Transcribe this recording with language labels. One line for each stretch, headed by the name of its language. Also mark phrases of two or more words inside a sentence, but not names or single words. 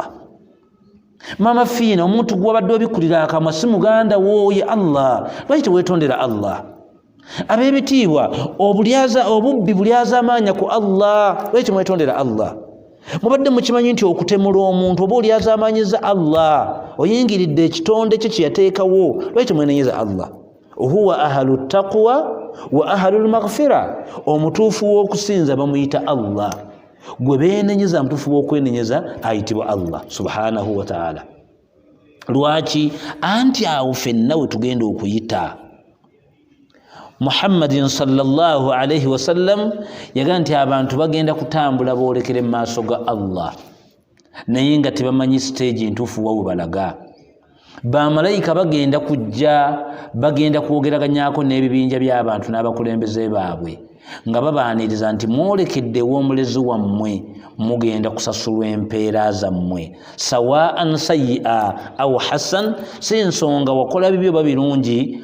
Ganda: mama fiina omuntu gw'obadde obikulira akamwa si muganda wooye Allah lwaki tewetondera Allah ab'ebitiibwa obubbi bulyazaamaanya ku Allah lwaki mwetondera Allah mubadde mukimanyi nti okutemula omuntu oba olyazaamaanyiza Allah oyingiridde ekitonde kye kyeyateekawo lwaki mwenenyeza Allah
Arabic: huwa ahlu taqwa wa ahlu almaghfira
Ganda: omutuufu w'okusinza bamuyita Allah gwe beenenyeza mutuufu w'okwenenyeza ayitibwa Allah
Arabic: subhanahu wa ta'ala
Ganda: lwaki anti awo ffenna we tugenda okuyita Muhammadin
Arabic: sallallahu alayhi wa sallam
Ganda: yaga nti abantu bagenda kutambula boolekere mu maaso ga Allah naye nga tebamanyi stage ntuufu wa we balaga bamalayika bagenda kujja bagenda kwogeraganyako n'ebibinja by'abantu n'abakulembeze baabwe nga babaaniriza nti mwolekedde ew'omulezi wammwe mugenda kusasulwa empeera zammwe
Arabic: sawaan sayyi'a aw hasan
Ganda: si nsonga wakola bibi oba birungi